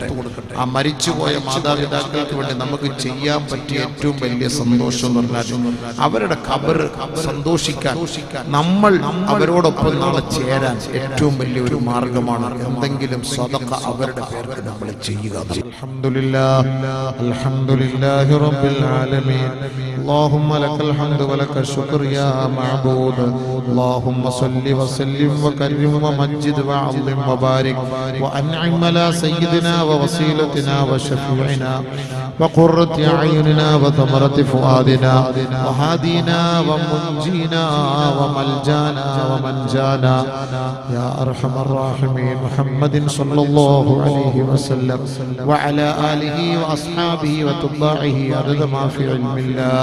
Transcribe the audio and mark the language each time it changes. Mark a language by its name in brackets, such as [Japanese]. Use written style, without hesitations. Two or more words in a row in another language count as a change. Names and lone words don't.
[Malayalam] ആ മരിച്ചുപോയ മാതാപിതാക്കൾക്ക് വേണ്ടി നമുക്ക് ചെയ്യാൻ പറ്റിയ ഏറ്റവും വലിയ സന്തോഷം എന്ന് പറഞ്ഞാൽ അവരുടെ ഖബർ സന്തോഷിക്കാൻ, നമ്മൾ അവരോടൊപ്പം നാളെ ചേരാൻ ഏറ്റവും വലിയ ഒരു മാർഗമാണ് എന്തെങ്കിലും സദഖ അവരുടെ പേർക്ക് നമ്മൾ ചെയ്യുക. [Arabic] الحمد لله رب العالمين. اللهم لك الحمد ولك الشكر يا معبود. اللهم صل وسلم وكرم ومجد وعظم وبارك وأنعم على سيدنا ووسيلتنا وشفيعنا وقرة أعيننا وثمرة فؤادنا وهادينا ومنجينا وملجانا ومنجانا يا أرحم الراحمين محمد صلى الله عليه وسلم وعلى آله وأصحابه وتباعه عدد ما في علم الله.